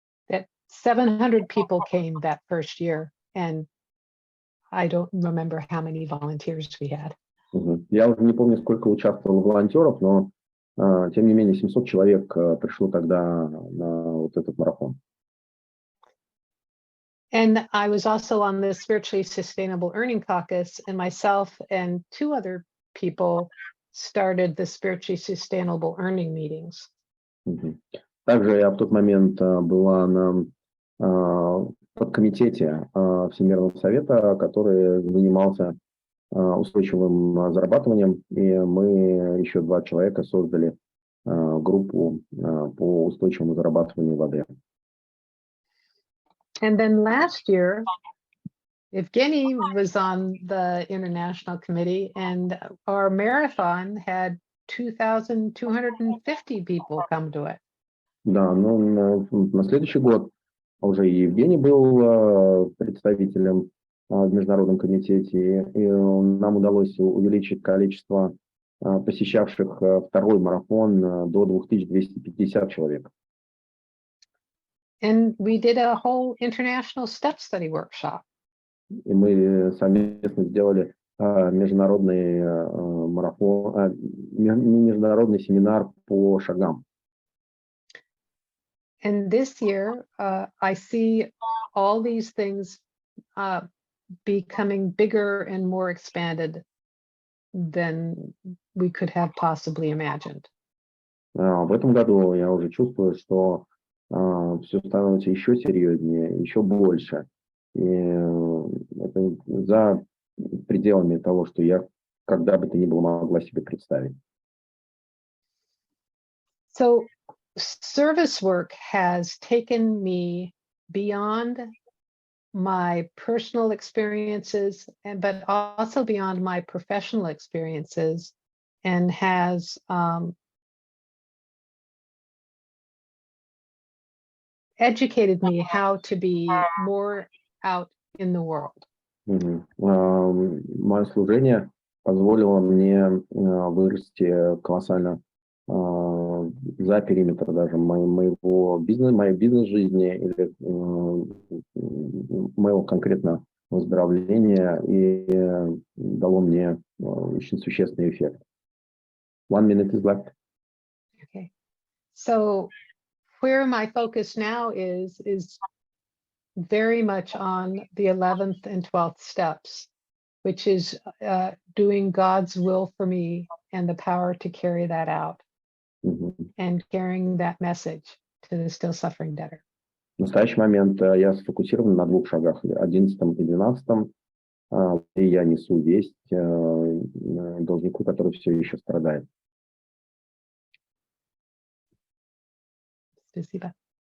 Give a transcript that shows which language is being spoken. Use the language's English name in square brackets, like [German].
[English] That 700 people came that first year, and I don't remember how many volunteers we had. [Russian] Я уже не помню, сколько участвовало волонтеров, но тем не менее 700 человек пришло тогда на вот этот марафон. [English] And I was also on the Spiritually Sustainable Earning Caucus, and myself and two other people started the Spiritually Sustainable Earning Meetings. [Russian] Также я в тот момент была на подкомитете Всемирного совета, который занимался устойчивым зарабатыванием, и мы, еще 2 человека, создали группу по устойчивому зарабатыванию в АД. [English] And then last year, Evgeny was on the international committee, and our marathon had 2,250 people come to it. [Russian] Да, ну на следующий год уже и Евгений был представителем в Международном комитете, и нам удалось увеличить количество посещавших второй марафон до 2250 человек. [English] And we did a whole international step study workshop. [Russian] И мы совместно сделали международный марафон, международный семинар по шагам. [English] And this year, I see all these things becoming bigger and more expanded than we could have possibly imagined. [Russian] В этом году я уже чувствую, что все становится еще серьезнее, еще больше. И это за пределами того, что я когда бы то ни было могла себе представить. [English] So service work has taken me beyond my personal experiences, but also beyond my professional experiences, and has educated me how to be more out in the world. [Russian] Мое служение позволило мне вырасти колоссально за периметр даже моей бизнес-жизни или моего конкретно выздоровления, и дало мне очень существенный эффект. [English] 1 minute is left. Okay. So where my focus now is very much on the 11th and 12th steps, which is doing God's will for me and the power to carry that out and carrying that message to the still suffering debtor. [Russian] В настоящий момент я сфокусирован на 2 шагах, 11 и 12, и я несу весть должнику, который все еще страдает. Спасибо.